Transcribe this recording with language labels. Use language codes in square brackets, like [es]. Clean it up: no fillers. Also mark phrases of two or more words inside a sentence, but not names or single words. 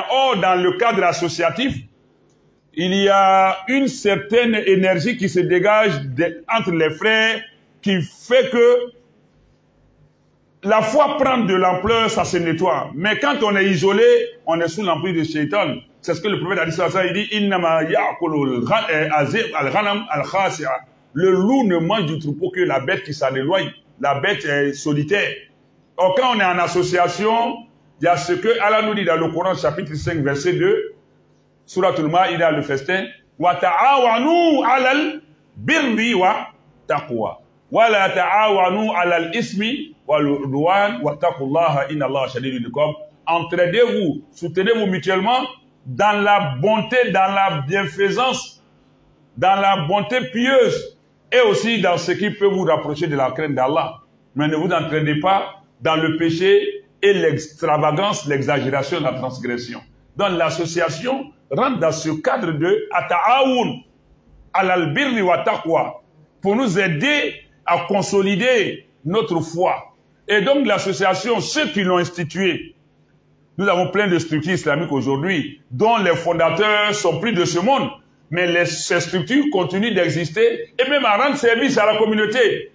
[fr] Or, dans le cadre associatif, il y a une certaine énergie qui se dégage entre les frères qui fait que la foi prend de l'ampleur, ça se nettoie. Mais quand on est isolé, on est sous l'emprise de Shaitan. C'est ce que le prophète a dit sur ça. Il dit [ar] إنما يأكل الغنم القاصية. [fr] Le loup ne mange du troupeau que la bête qui s'en éloigne. La bête est solitaire. Or, quand on est en association, il y a ce que Allah nous dit dans le Coran, chapitre 5, verset 2, Suratul Ma'ida, le festin, [ar] وتعاونوا على البر والتقوى. ولا تعاونوا على الإثم والعدوان واتقوا الله إن الله شديد العقاب. [fr] Entraidez-vous, soutenez-vous mutuellement dans la bonté, dans la bienfaisance, dans la bonté pieuse et aussi dans ce qui peut vous rapprocher de la crainte d'Allah. Mais ne vous entraînez pas dans le péché et l'extravagance, l'exagération, la transgression. Donc l'association rentre dans ce cadre de [ar] التعاون على البر والتقوى [fr] pour nous aider à consolider notre foi. Et donc l'association, ceux qui l'ont instituée, nous avons plein de structures islamiques aujourd'hui dont les fondateurs sont plus de ce monde. Mais ces structures continuent d'exister et même à rendre service à la communauté.